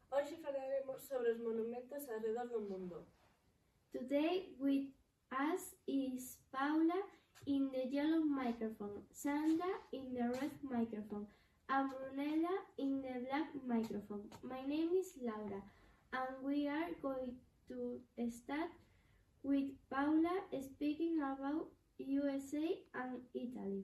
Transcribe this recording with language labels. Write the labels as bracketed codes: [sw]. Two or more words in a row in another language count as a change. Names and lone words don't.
[gl] Hoxe falaremos sobre os monumentos alrededor do mundo. [en] Today with us is Paula in the yellow microphone, Sandra in the red microphone, and Brunella in the black microphone. My name is Laura, and we are going to start with Paula speaking about USA and Italy.